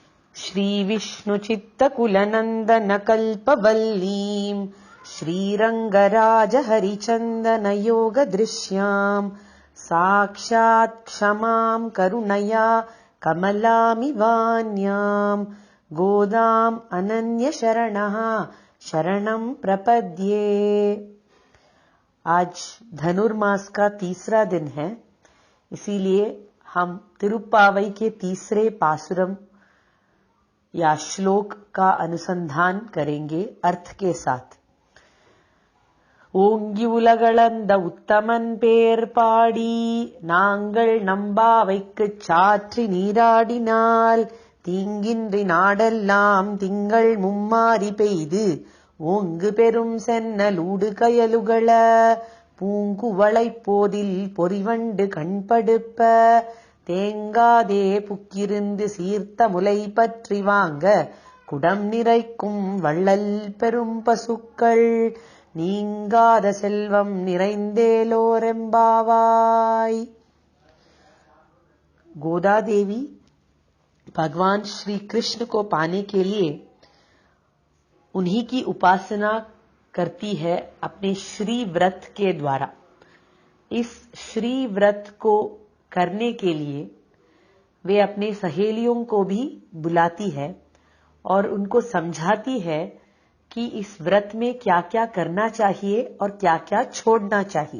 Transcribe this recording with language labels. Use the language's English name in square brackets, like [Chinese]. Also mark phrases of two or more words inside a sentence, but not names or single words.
[Sanskrit] श्रीविष्णुचित्तकुलनन्दनकल्पवल्लीम् श्रीरङ्गराजहरिचन्दनयोगदृश्याम् साक्षात् क्षमाम् करुणया कमलामिवान्याम् गोदाम् अनन्यशरणः शरणं प्रपद्ये। [Hindi] आज धनुर्मास का तीसरा दिन है, इसीलिए हम तिरुप्पावई के तीसरे पासुरम या श्लोक का अनुसंधान करेंगे अर्थ के साथ। [Tamil] ஓங்கி உலகளந்த உத்தமன் பேர் பாடி நாங்கள் நம்பாவைக்குச் சாற்றி நீராடினால் தீங்கின்றி நாடெல்லாம் திங்கள் மும்மாரி பெய்து ஓங்கு பெரும் சென்னலூடு கயலுகள பூங்குவளைப் போதில் பொறிவண்டு கண்படுப்ப தேங்காதே புக்கிருந்து சீர்த்த முலை பற்றி வாங்க குடம் நிறைக்கும் வள்ளல் பெரும் பசுக்கள் நீங்காத செல்வம் நிறைந்தேலோரெம்பாவாய்। [Hindi] गोदा देवी भगवान श्री कृष्ण को पाने के लिए उन्हीं की उपासना करती है अपने श्री व्रत के द्वारा। इस श्री व्रत को करने के लिए वे अपने सहेलियों को भी बुलाती है और उनको समझाती है कि इस व्रत में क्या क्या करना चाहिए और क्या क्या छोड़ना चाहिए।